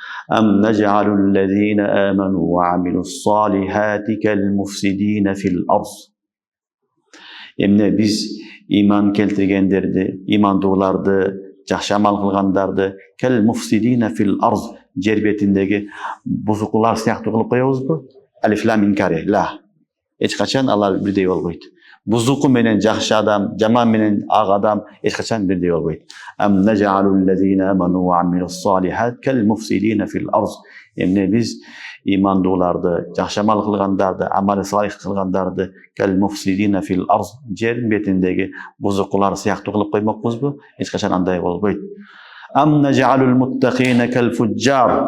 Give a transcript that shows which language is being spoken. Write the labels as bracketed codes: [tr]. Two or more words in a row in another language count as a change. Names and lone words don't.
[ar] أم نجعل الذين آمنوا وعملوا الصالحات كالمفسدين في الأرض. [ky] Эмне биз ыйман келтиргендерди, imandууларды, жакшы амал кылгандарды [ar] كالمفسدين في الأرض, [ky] жер бетиндеги бузукулар сыяктуу кылып коебузбу? [ar] ألف لام إنكاري لا. [ky] Эч качан алар бирдей болбойт. Бузуку менен жакшы адам, жаман менен ак адам эч качан бирдей болбойт. [ar] أم نجعل الذين آمنوا وعملوا الصالحات كالمفسدين في الأرض. [ky] Эмне биз имандууларды, жакшы амал кылгандарды, амалы салих кылгандарды [ar] كالمفسدين في الأرض, [ky] жер бетиндеги бузукулар сыяктуу кылып коймокпузбу? Эч качан андай болбойт. [ar] أم نجعل المتقين كالفجار.